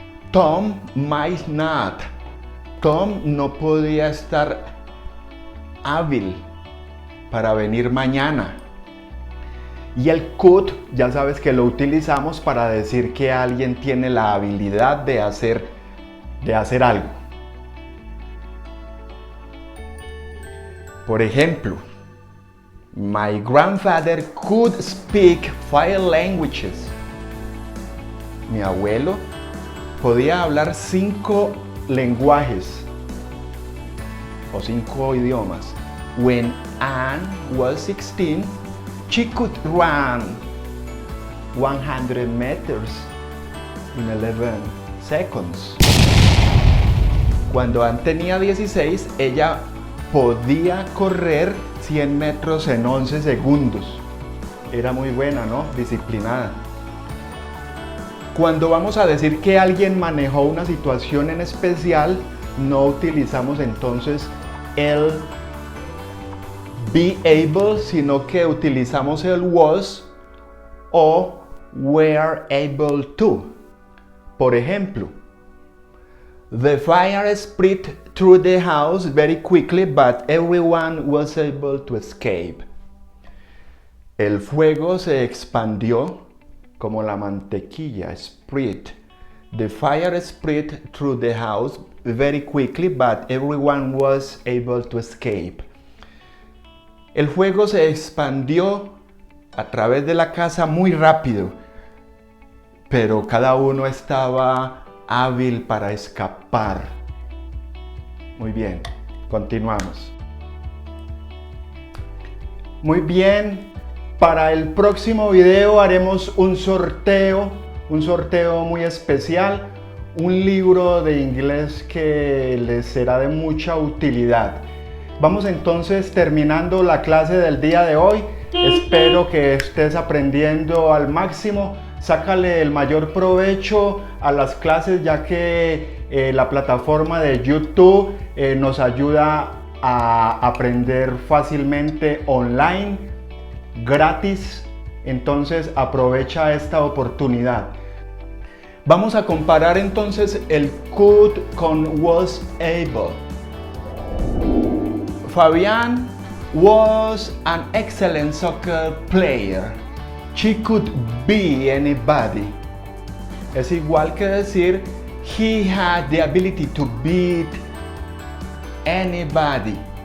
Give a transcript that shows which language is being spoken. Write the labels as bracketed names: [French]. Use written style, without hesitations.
[English] Tom might not. [Spanish] Tom no podía estar hábil para venir mañana. Y el could, ya sabes que lo utilizamos para decir que alguien tiene la habilidad de hacer algo. Por ejemplo, [English] my grandfather could speak 5 languages. [Spanish] Mi abuelo podía hablar 5 lenguajes o 5 idiomas. [English] When Anne was 16, she could run 100 meters in 11 seconds. [Spanish] Cuando Anne tenía 16, ella podía correr 100 metros en 11 segundos. Era muy buena, ¿no? Disciplinada. Cuando vamos a decir que alguien manejó una situación en especial, no utilizamos entonces el be able, sino que utilizamos el was o were able to. Por ejemplo, [English] the fire spread through the house very quickly, but everyone was able to escape. [Spanish] El fuego se expandió como la mantequilla, spread. [English] The fire spread through the house very quickly, but everyone was able to escape. [Spanish] El fuego se expandió a través de la casa muy rápido, pero cada uno estaba hábil para escapar. Muy bien, continuamos. Muy bien, para el próximo video haremos un sorteo muy especial, un libro de inglés que les será de mucha utilidad. Vamos entonces terminando la clase del día de hoy. Espero que estés aprendiendo al máximo. Sácale el mayor provecho a las clases, ya que la plataforma de YouTube nos ayuda a aprender fácilmente online, gratis. Entonces aprovecha esta oportunidad. Vamos a comparar entonces el could con was able. [English] Fabián was an excellent soccer player. She could be anybody. [Spanish] Es igual que decir [English] he had the ability to beat anybody.